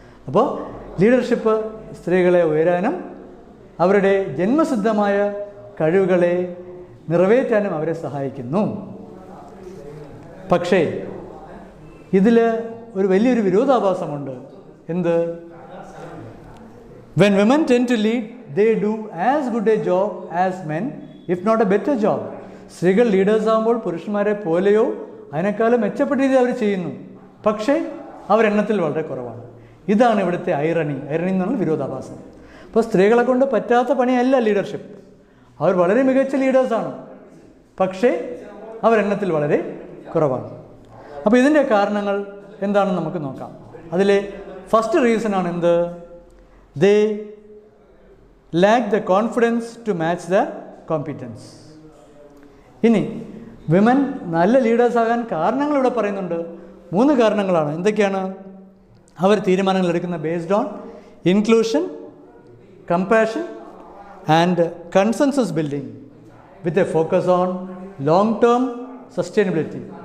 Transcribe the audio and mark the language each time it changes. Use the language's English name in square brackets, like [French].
[Malayalam] അപ്പോൾ ലീഡർഷിപ്പ് സ്ത്രീകളെ ഉയരാനും അവരുടെ ജന്മസിദ്ധമായ കഴിവുകളെ നിറവേറ്റാനും അവരെ സഹായിക്കുന്നു. പക്ഷേ ഇതിൽ ഒരു വലിയൊരു വിരോധാഭാസമുണ്ട്. എന്ത്? [English] When women tend to lead, they do as good a job as men, if not a better job. [Malayalam] സ്ത്രീകൾ ലീഡേഴ്സ് ആകുമ്പോൾ പുരുഷന്മാരെ പോലെയോ അതിനേക്കാളും മെച്ചപ്പെട്ട രീതിയിൽ അവർ ചെയ്യുന്നു, പക്ഷേ അവരെണ്ണത്തിൽ വളരെ കുറവാണ്. ഇതാണ് ഇവിടുത്തെ ഐറണി എന്ന് പറഞ്ഞാൽ വിരോധാഭാസം. അപ്പോൾ സ്ത്രീകളെ കൊണ്ട് പറ്റാത്ത പണിയല്ല ലീഡർഷിപ്പ്. അവർ വളരെ മികച്ച ലീഡേഴ്സാണ്, പക്ഷേ അവരെണ്ണത്തിൽ വളരെ കുറവാണ്. അപ്പോൾ ഇതിൻ്റെ കാരണങ്ങൾ എന്താണെന്ന് നമുക്ക് നോക്കാം. അതിലെ ഫസ്റ്റ് റീസണാണ് എന്ത്? [English] They lack the confidence to match their competence. [Malayalam] ഇനി വിമൻ നല്ല ലീഡേഴ്സ് ആകാൻ കാരണങ്ങൾ ഇവിടെ പറയുന്നുണ്ട്. 3 കാരണങ്ങളാണ്. എന്തൊക്കെയാണ്? അവർ തീരുമാനങ്ങൾ എടുക്കുന്ന [English] Based on inclusion, compassion and consensus building with a focus on long term sustainability.